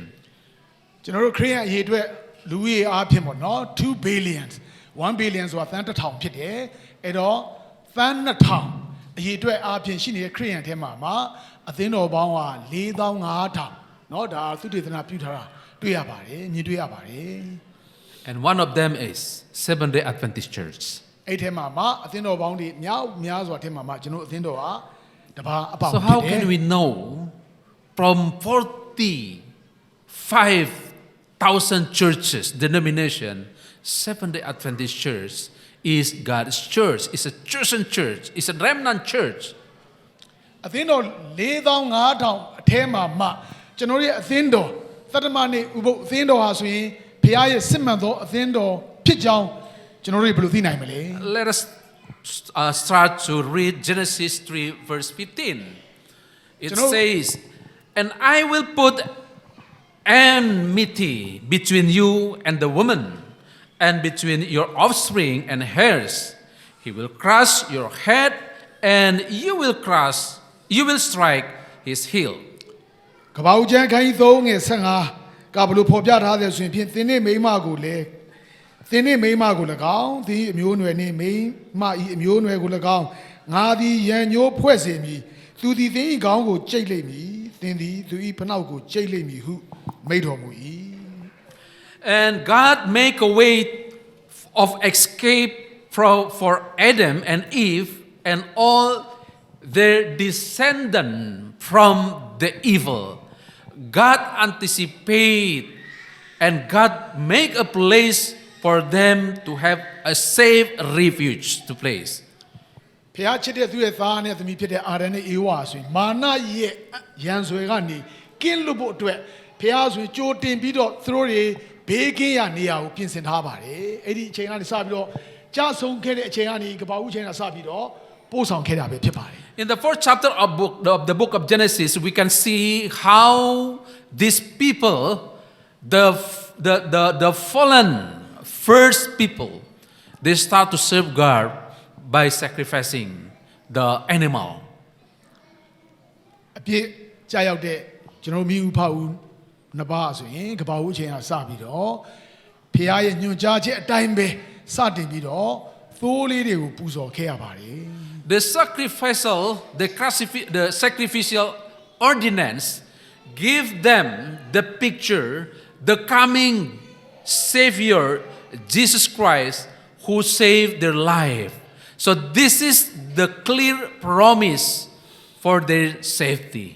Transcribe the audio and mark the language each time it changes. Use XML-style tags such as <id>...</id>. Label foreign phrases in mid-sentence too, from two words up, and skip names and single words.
<my>ကျွန်တော်တို့ခရစ်ယာန်အရေးအတွက်လူဦးရေအားဖြင့်ပေါ့နော်2 billion 1 billion ဆိုတာသန်းတစ်ထောင်ဖြစ်တယ်အဲ့တော့သန်း2000အရေးအတွက်အားဖြင့်ရှိနေတဲ့ခရစ်ယာန်ထဲမှာအသင်းတော်ပေါင်းက4500 เนาะဒါသုတေသနပြုထားတာတွေ့ရပါတယ်မြင်တွေ့ရပါတယ်</my> <en>And one of them is Seventh-day Adventist Church.</en> <my>အဲ့ထဲမှာအသင်းတော်ပေါင်းတွေများစွာထဲမှာကျွန်တော်အသင်းတော်ကတပါအပေါင်း</my> <en>So how can we know from 45,000 churches, denomination, Seventh-day Adventist Church is God's church, is a chosen church, is a remnant church.</en> <my>အသင်းတော်4500အထဲမှာကျွန်တော်ရဲ့အသင်းတော်သတ္တမနေ့ဥပုသ်အသင်းတော်ဟာဆိုရင်ဘုရားရဲ့စစ်မှန်သောအသင်းတော်ဖြစ်ကြောင်းကျွန်တော်တို့ဘယ်လိုသိနိုင်မလဲ</my> <en>Let us start to read Genesis 3 verse 15. It says, "And I will put enmity between you and the woman, and between your offspring and hers. He will crush your head, and you will strike his heel."</en> <my>ကပ္ပဦးကျမ်းခန်းကြီး3ငယ်15ကဘလို့ဖော်ပြထားတယ်ဆိုရင်ဖြင့်သင်နဲ့မိန်းမကိုလည်းသင်နဲ့မိန်းမကို၎င်းသင်အမျိုးအနွယ်နှင့်မိန်းမဤအမျိုးအနွယ်ကို၎င်းငါသည်ရန်ညိုးဖွဲ့စေမည်သူသည်သင်၏ခေါင်းကိုကြိတ်လိမ့်မည်သင်သည်သူ၏ဖနှောက်ကိုကြိတ်လိမ့်မည်ဟုမိန့်တော်မူ၏</my> <en>And God make a way of escape for Adam and Eve and all their descendants from the evil. God anticipate and God make a place for them to have a safe refuge to place.</en> <my>ဖျားချစ်တဲ့သူရဲ့သားနဲ့သမီးဖြစ်တဲ့အာရန်နဲ့အေဝါဆိုရင်မာနရဲ့ရန်ဆွဲကနေကင်းလွတ်ဖို့အတွက်ဖျားဆိုရင်ကြိုတင်ပြီးတော့သူတို့တွေဘေးကင်းရနေရာကိုပြင်ဆင်ထားပါတယ်အဲ့ဒီအချိန်ကနေစပြီးတော့ကြာဆုံးခဲ့တဲ့အချိန်ကနေကပ္ပဦးချိန်ကစပြီးတော့ပို့ဆောင်ခဲ့တာပဲဖြစ်ပါတယ်</my> <en>In the fourth chapter of the book of Genesis, we can see how these people, the fallen first people, they start to serve God by sacrificing the animal.</en> <my>အပြစ်ကြာရောက်တဲ့ကျွန်တော်မိဦးဖဦးနှစ်ပါးဆိုရင်ကပ္ပဦးအချိန်ဟာစပြီးတော့ဖခင်ရဲ့ညွှန်ကြားချက်အတိုင်းပဲစတင်ပြီးတော့သိုးလေးတွေကိုပူဇော်ခဲ့ရပါတယ်</my> <en>The sacrificial ordinance give them the picture, the coming Savior, Jesus Christ, who saved their life. So this is the clear promise for their safety.</en>